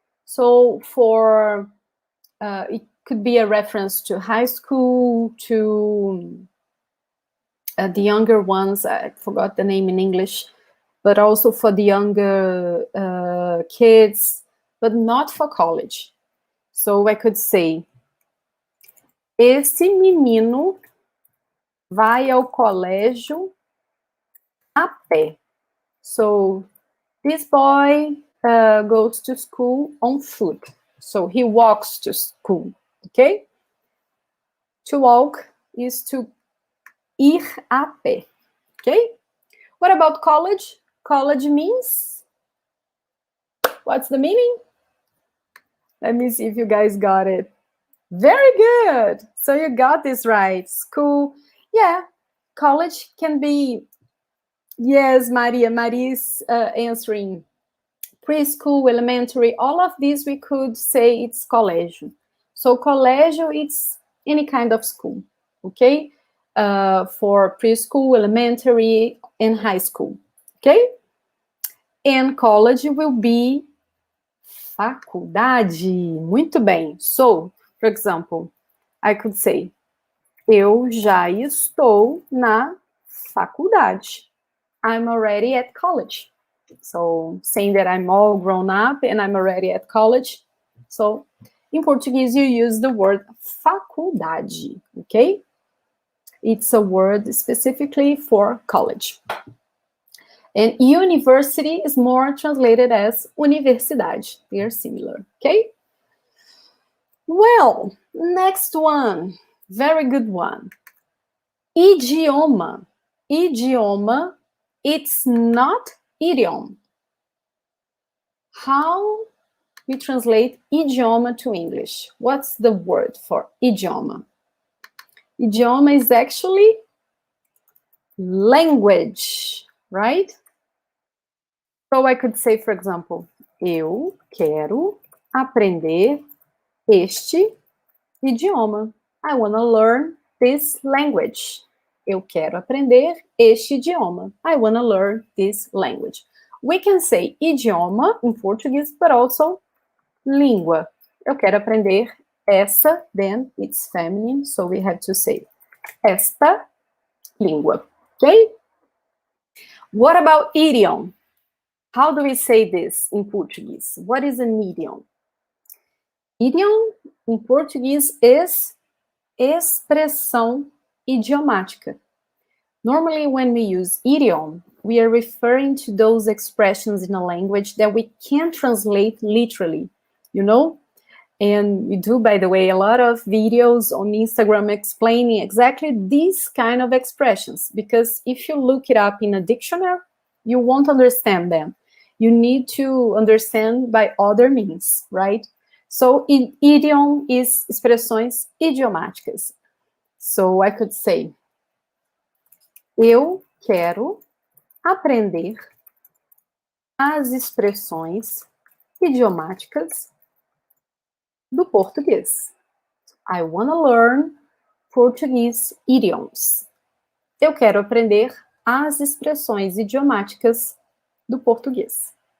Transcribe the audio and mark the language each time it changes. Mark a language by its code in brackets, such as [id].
[en] So for, it could be a reference to high school, to the younger ones, I forgot the name in English, but also for the younger kids, but not for college. So I could say, [pt] esse menino vai ao colégio a pé. [en] So this boy goes to school on foot. So he walks to school, okay? To walk is to [pt] ir a pé, [en] okay? What about college? College means, what's the meaning? Let me see if you guys got it. Very good. So you got this right. School, yeah. College can be, yes, Maria. Maria's answering. Preschool, elementary, all of these we could say it's colégio. So colégio, it's any kind of school, okay? For preschool, elementary, and high school, okay? And college will be faculdade. [pt] Muito bem. [en] So, for example, I could say, [pt] eu já estou na faculdade. [en] I'm already at college. So, saying that I'm all grown up and I'm already at college. So, in Portuguese, you use the word faculdade, okay? It's a word specifically for college. And university is more translated as universidade. They are similar, okay? Well, next one, very good one. Idioma. Idioma, it's not idiom. How we translate idioma to English? What's the word for idioma? Idioma is actually language, right? So I could say, for example, [pt] eu quero aprender este idioma. [en] I want to learn this language. [pt] Eu quero aprender este idioma. [en] I want to learn this language. We can say idioma in Portuguese, but also língua. [pt] Eu quero aprender essa, [en] then it's feminine, so we have to say [pt] esta língua, [en] okay? What about idiom? How do we say this in Portuguese? What is an idiom? Idiom in Portuguese is expressão idiomática. Normally, when we use idiom, we are referring to those expressions in a language that we can't translate literally, you know? And we do, by the way, a lot of videos on Instagram explaining exactly these kind of expressions, because if you look it up in a dictionary, you won't understand them. You need to understand by other means, right? So idiom is expressões idiomáticas. So I could say, [pt] eu quero aprender as expressões idiomáticas do português. [en] I want to learn Portuguese idioms. [pt] Eu quero aprender as expressões idiomáticas do português.